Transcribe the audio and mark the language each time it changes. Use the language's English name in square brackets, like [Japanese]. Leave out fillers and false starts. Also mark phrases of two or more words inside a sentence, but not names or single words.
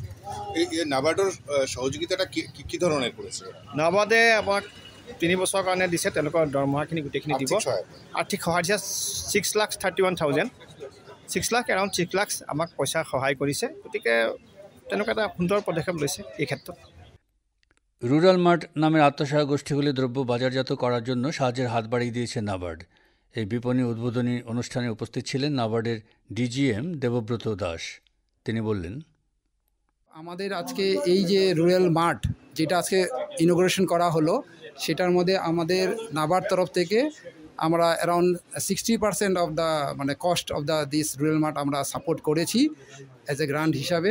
[Assamese] এই নাবাৰ্ডৰ সহযোগিতাটা কি ধৰণৰ কৰিছে? নাবাৰ্ডে আমাক 3 বছৰৰ কাৰণে দিছে, তেওঁলোকৰ দৰমহাখিনি গোটেইখিনি দিব। আৰ্থিক সহায় দিছে 6,31,000, 6 লাখ আমাক পইচা সহায় কৰিছে। গতিকে তেনেকুৱা এটা সুন্দৰ পদক্ষেপ লৈছে এই ক্ষেত্ৰত। [Bangla] রুরাল মার্ট নামের আত্মসহায়ক গোষ্ঠীগুলি দ্রব্য বাজারজাত করার জন্য সাহায্যের হাত বাড়িয়ে দিয়েছে নাবার্ড। এই বিপণী উদ্বোধনী অনুষ্ঠানে উপস্থিত ছিলেন নাবার্ডের DGM দেবব্রত দাস। তিনি বললেন, আমাদের আজকে এই যে রুরাল মার্ট যেটা আজকে ইনোগ্রেশন করা হলো, সেটার মধ্যে আমাদের নাবার্ড তরফ থেকে আমরা [English] around 60% of the cost of this rural mart [Bangla] আমরা সাপোর্ট করেছি [English] as a grant [Bangla] হিসাবে।